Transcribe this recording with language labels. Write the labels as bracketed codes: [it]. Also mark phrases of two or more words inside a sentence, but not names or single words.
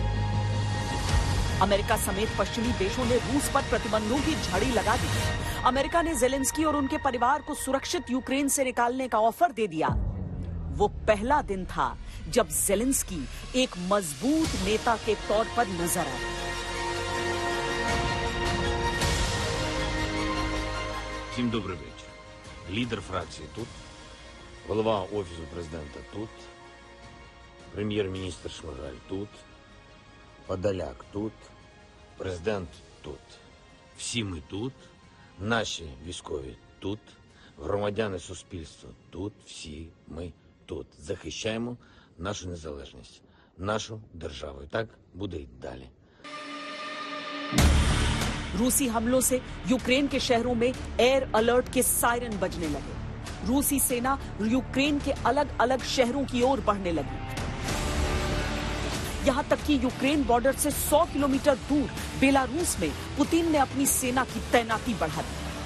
[hi] अमेरिका समेत पश्चिमी देशों ने रूस पर प्रतिबंधों की झड़ी लगा दी। अमेरिका ने ज़ेलेंस्की और उनके परिवार को सुरक्षित यूक्रेन से निकालने का ऑफर दे दिया। वो पहला दिन था जब ज़ेलेंस्की एक मजबूत नेता के तौर पर नजर आए। [uk] Всім добрий вечір. Лідер фракції тут, голова Офісу президента тут, прем'єр-міністр Шмигаль тут, Подоляк тут, президент тут. Всі ми тут, наші військові тут, громадяни суспільства тут, всі ми тут. Захищаємо нашу незалежність, нашу державу. І так буде й далі. [hi] रूसी हमलों से यूक्रेन के शहरों में [en] air alert [hi] के सायरन बजने लगे। रूसी सेना यूक्रेन के अलग अलग शहरों की ओर बढ़ने लगी। यहाँ तक कि यूक्रेन बॉर्डर से 100 किलोमीटर दूर बेलारूस में पुतिन ने अपनी सेना की तैनाती बढ़ा दी।